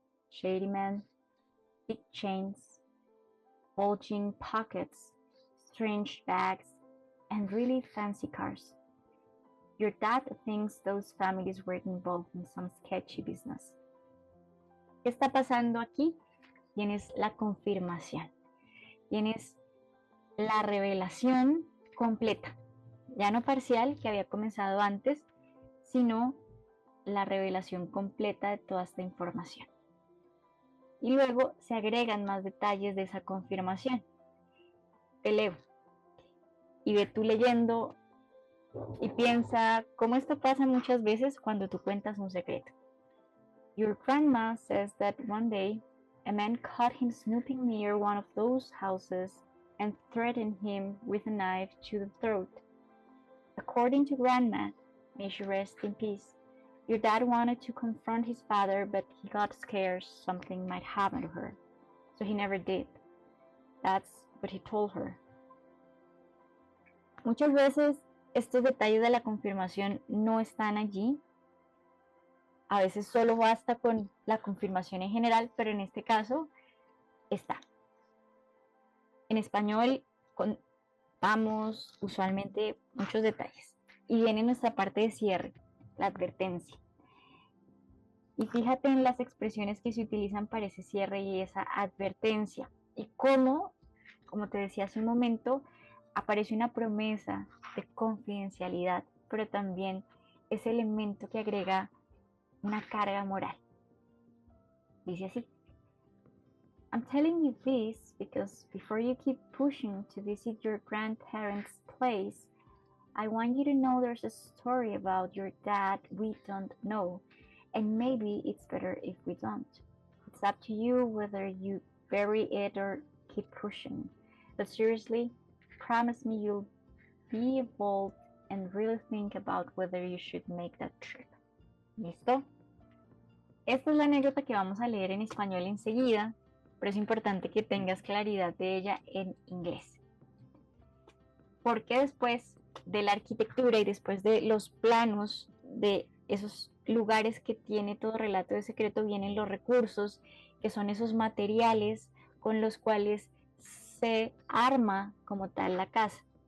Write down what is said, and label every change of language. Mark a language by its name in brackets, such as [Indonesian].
[English] Shady men, big chains, bulging pockets, strange bags, and really fancy cars. Your dad thinks those families were involved in some sketchy business. [Spanish] ¿Qué está pasando aquí? Tienes la confirmación. Tienes la revelación completa. Ya no parcial, que había comenzado antes, sino la revelación completa de toda esta información. Y luego se agregan más detalles de esa confirmación. Te leo. Y ve tú leyendo y piensa cómo esto pasa muchas veces cuando tú cuentas un secreto. [English] Your grandma says that one day a man caught him snooping near one of those houses and threatened him with a knife to the throat. According to Grandma, may she rest in peace, your dad wanted to confront his father, but he got scared something might happen to her, so he never did. That's what he told her. [Spanish] Muchas veces estos detalles de la confirmación no están allí. A veces solo basta con la confirmación en general, pero en este caso está. En español contamos usualmente muchos detalles. Y viene nuestra parte de cierre, la advertencia. Y fíjate en las expresiones que se utilizan para ese cierre y esa advertencia. Y cómo, como te decía hace un momento, aparece una promesa de confidencialidad, pero también ese elemento que agrega una carga moral. Dice así. [English] I'm telling you this because before you keep pushing to visit your grandparents' place, I want you to know there's a story about your dad we don't know, and maybe it's better if we don't. It's up to you whether you bury it or keep pushing. But seriously, promise me you'll be evolved and really think about whether you should make that trip. [Spanish] ¿Listo? Esta es la anécdota que vamos a leer en español enseguida, pero es importante que tengas claridad de ella en inglés. Porque después de la arquitectura y después de los planos de esos lugares que tiene todo relato de secreto, vienen los recursos, que son esos materiales con los cuales se arma como tal la casa.